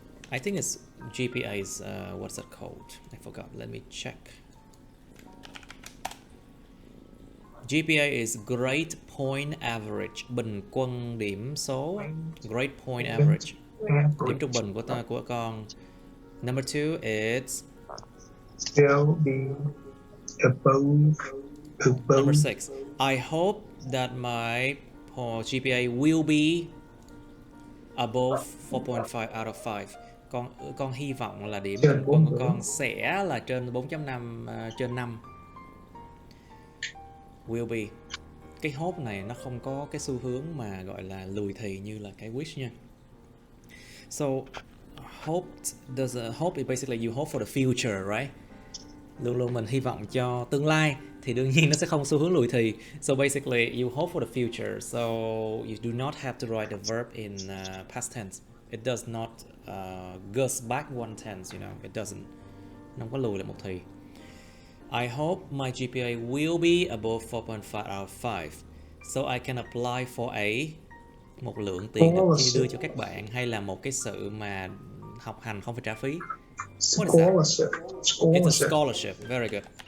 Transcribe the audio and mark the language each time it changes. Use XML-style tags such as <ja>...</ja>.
<en>I think it's GPA is what's it called? I forgot. Let me check. GPA is grade point average,</en> <vi>bình quân điểm số.</vi> <en>Grade point average,</en> <vi>điểm trung bình của con.</vi> <en>Number 2 is will be above. Number 6. I hope that my GPA will be above 4.5 out of 5.</en> <vi>Con hy vọng là điểm bình quân của con sẽ là trên 4.5 trên 5.</vi> <en>Will be.</en> <vi>Cái hope này nó không có cái xu hướng mà gọi là lùi thì như là cái wish nha.</vi> <en>So hope is basically you hope for the future, right?</en> <vi>Luôn luôn mình hy vọng cho tương lai thì đương nhiên nó sẽ không xu hướng lùi thì.</vi> <en>So basically you hope for the future. So you do not have to write the verb in past tense. It does not goes back one tense, you know. It doesn't.</en> <vi>Nó không có lùi lại một thì.</vi> <en>I hope my GPA will be above 4.5 out of 5. So I can apply for</en> <vi>một lượng tiền đưa cho các bạn, hay là một cái sự mà học hành không phải trả phí.</vi> <en>What is that? It's a scholarship. Very good.</en>